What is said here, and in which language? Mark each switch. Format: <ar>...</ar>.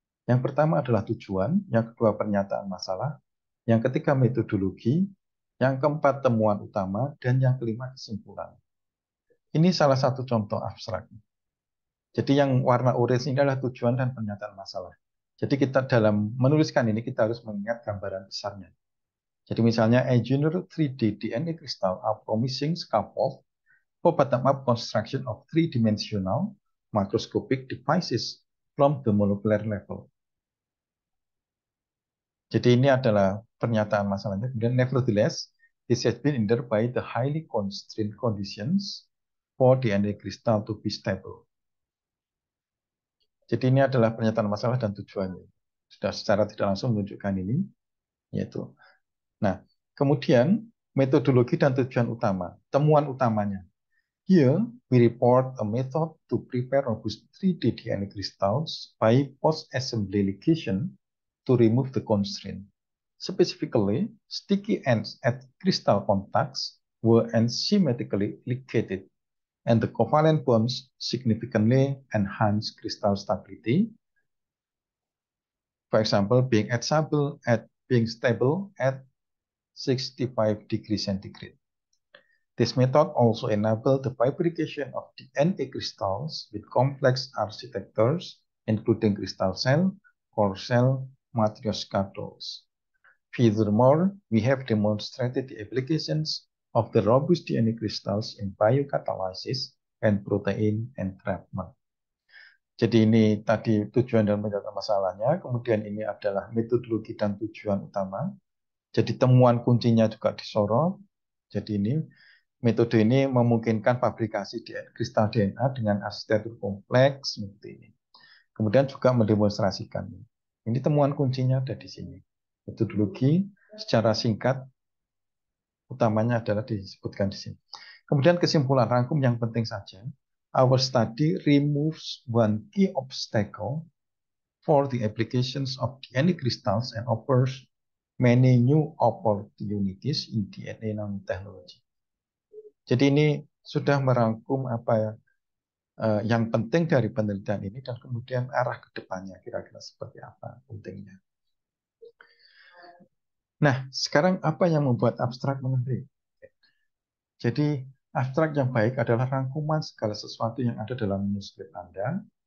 <id>Yang pertama adalah tujuan, yang kedua pernyataan masalah, yang ketiga metodologi, yang keempat temuan utama, dan yang kelima kesimpulan. Ini salah satu contoh abstrak. Jadi yang warna orange ini adalah tujuan dan pernyataan masalah. Jadi kita dalam menuliskan ini kita harus mengingat gambaran besarnya. Jadi misalnya</id> <en>engineer 3D DNA crystal are promising scaffold for bottom-up construction of three-dimensional microscopic devices from the molecular level.</en> <id>Jadi ini adalah pernyataan masalahnya.</id> <en>Kemudian nevertheless, this has been hindered by the highly constrained conditions for DNA crystal to be stable.</en> <id>Jadi ini adalah pernyataan masalah dan tujuannya. Sudah secara tidak langsung menunjukkan ini, yaitu. Nah, kemudian metodologi dan tujuan utama, temuan utamanya.</id> <en>Here, we report a method to prepare robust 3D DNA crystals by post-assembly ligation to remove the constraint. Specifically, sticky ends at crystal contacts were enzymatically ligated, and the covalent bonds significantly enhance crystal stability. For example, being stable at 65 degrees centigrade. This method also enabled the fabrication of DNA crystals with complex architectures, including crystal cell, core cell, matryoshka dolls. Furthermore, we have demonstrated the applications of the robust DNA crystals in biocatalysis and protein entrapment.</en> <id>Jadi ini tadi tujuan dan pernyataan masalahnya, kemudian ini adalah metodologi dan tujuan utama. Jadi temuan kuncinya juga disorot. Jadi ini metode ini memungkinkan fabrikasi kristal DNA dengan arsitektur kompleks seperti ini. Kemudian juga mendemonstrasikan. Ini temuan kuncinya ada di sini. Metodologi secara singkat utamanya adalah disebutkan di sini. Kemudian kesimpulan rangkum yang penting saja.</id> <en>Our study removes one key obstacle for the applications of DNA crystals and offers many new opportunities in DNA nanotechnology.</en> <id>Jadi ini sudah merangkum apa ya, yang penting dari penelitian ini dan kemudian arah ke depannya kira-kira seperti apa pentingnya. Nah, sekarang apa yang membuat abstrak menarik? Jadi, abstrak yang baik adalah rangkuman segala sesuatu yang ada dalam manuskrip Anda.</id>